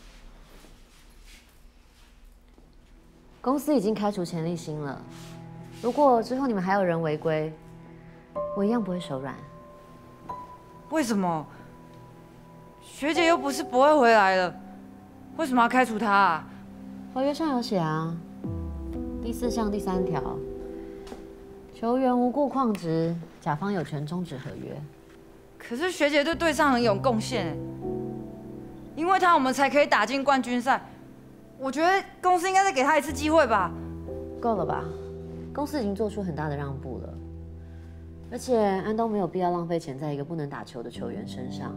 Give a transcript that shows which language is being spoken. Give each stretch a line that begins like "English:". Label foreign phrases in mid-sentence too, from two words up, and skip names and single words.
Chinese: 公司已經開除錢立新了，如果之後你們還有人違規，我一樣不會手軟。為什麼？學姐又不是不會回來了，為什麼要開除她啊？合約上有寫啊，第4項第3條，學球员无故旷职，甲方有权终止合约。可是学姐对队上很有贡献，因为她我们才可以打进冠军赛。我觉得公司应该再给她一次机会吧。够了吧？公司已经做出很大的让步了，而且安东没有必要浪费钱在一个不能打球的球员身上。